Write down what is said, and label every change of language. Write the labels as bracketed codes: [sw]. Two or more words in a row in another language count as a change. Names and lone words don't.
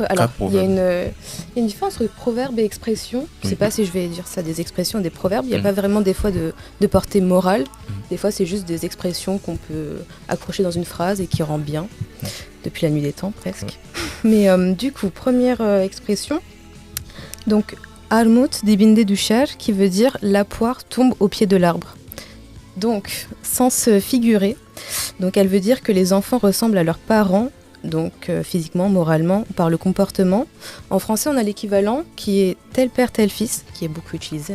[fr] Alors, il y a une différence entre proverbes et expressions. Je ne sais pas si je vais dire ça des expressions ou des proverbes. Il n'y a pas vraiment des fois de portée morale. Des fois, c'est juste des expressions qu'on peut accrocher dans une phrase et qui rend bien. Depuis la nuit des temps, presque. Mais du coup, première expression. Donc, [tr] Armut dibinde düşer, [fr] qui veut dire la poire tombe au pied de l'arbre. Donc, sens figuré. Donc, elle veut dire que les enfants ressemblent à leurs parents. Donc physiquement, moralement, par le comportement. En français, on a l'équivalent qui est tel père, tel fils, qui est beaucoup utilisé.